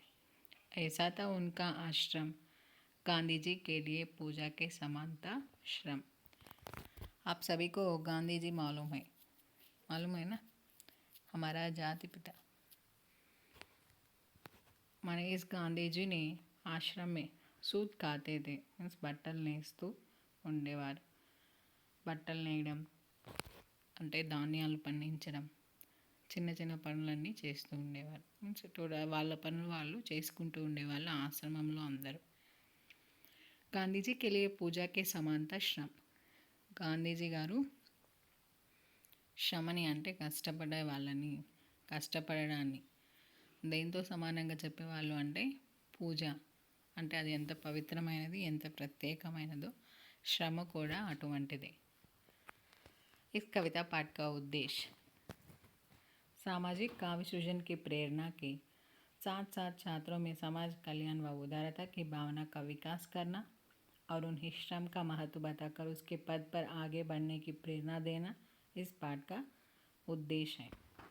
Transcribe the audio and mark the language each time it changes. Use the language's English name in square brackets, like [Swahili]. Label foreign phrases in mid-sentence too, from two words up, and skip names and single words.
[Hindi] ऐसा था उनका आश्रम, गांधी जी के लिए पूजा के समान था श्रम। आप सभी को गांधी जी मालूम है ना, हमारा जाति पिता। మన इस गांधी जी ने आश्रम में सूत కాతే थे, मीन्स [Telugu] బట్టలు నేస్తూ ఉండేవారు. బట్టలు నేయడం అంటే ధాన్యాలు పండించడం, చిన్న చిన్న పనులన్నీ చేస్తూ ఉండేవారు. మీన్స్ వాళ్ళ పనులు వాళ్ళు చేసుకుంటూ ఉండేవాళ్ళు ఆశ్రమంలో అందరూ. [Hindi] గాంధీజీ के लिए पूजा के समानता श्रम. [Telugu] గాంధీజీ గారు శ్రమని అంటే కష్టపడే వాళ్ళని, కష్టపడడాన్ని దేంతో సమానంగా చెప్పేవాళ్ళు అంటే పూజ అంటే అది ఎంత పవిత్రమైనది, ఎంత ప్రత్యేకమైనదో श्रम కూడా అటువంటిదే. [Hindi] इस कविता पाठ का उद्देश्य सामाजिक काव्य सृजन की प्रेरणा के साथ साथ छात्रों में समाज कल्याण व उदारता की भावना का विकास करना और उन्हें श्रम का महत्व बताकर उसके पद पर आगे बढ़ने की प्रेरणा देना इस पाठ का उद्देश्य है.